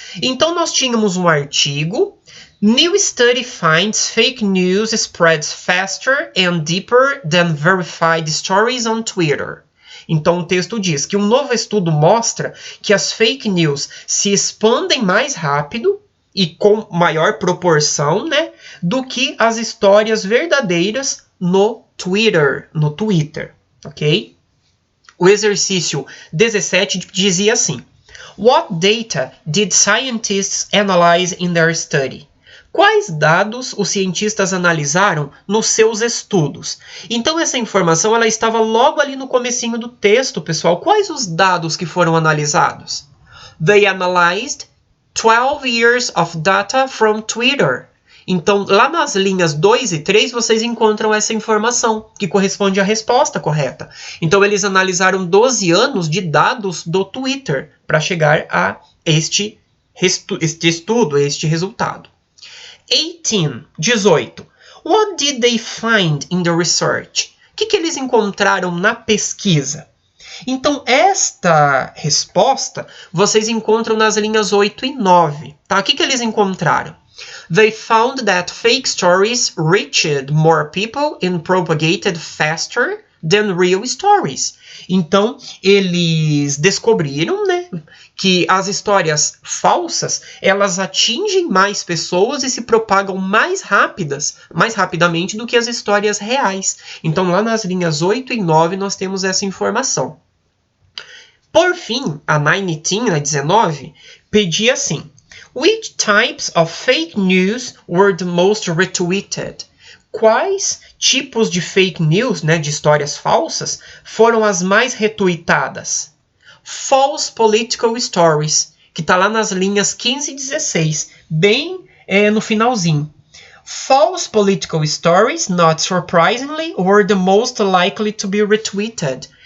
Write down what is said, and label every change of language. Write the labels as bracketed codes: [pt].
[pt] Então nós tínhamos um artigo, [en] New study finds fake news spreads faster and deeper than verified stories on Twitter. [pt] Então, o texto diz que um novo estudo mostra que as fake news se expandem mais rápido e com maior proporção, né, do que as histórias verdadeiras no Twitter, ok? O exercício 17 dizia assim: [en] What data did scientists analyze in their study? [pt] Quais dados os cientistas analisaram nos seus estudos? Então essa informação ela estava logo ali no comecinho do texto, pessoal. Quais os dados que foram analisados? [en] They analyzed 12 years of data from Twitter. [pt] Então, lá nas linhas 2 e 3, vocês encontram essa informação, que corresponde à resposta correta. Então, eles analisaram 12 anos de dados do Twitter para chegar a este estudo, este resultado. 18. [en] What did they find in the research? [pt] O que eles encontraram na pesquisa? Então, esta resposta vocês encontram nas linhas 8 e 9. Tá? O que eles encontraram? [en] They found that fake stories reached more people and propagated faster than real stories. [pt] Então, eles descobriram, né, que as histórias falsas, elas atingem mais pessoas e se propagam mais rapidamente do que as histórias reais. Então, lá nas linhas 8 e 9, nós temos essa informação. Por fim, a 19, pedia assim: [en] Which types of fake news were the most retweeted? [pt] Quais tipos de fake news, né, de histórias falsas, foram as mais retweetadas? [en] False political stories, [pt] que está lá nas linhas 15 e 16, bem no finalzinho. [en] False political stories, not surprisingly, were the most likely to be retweeted.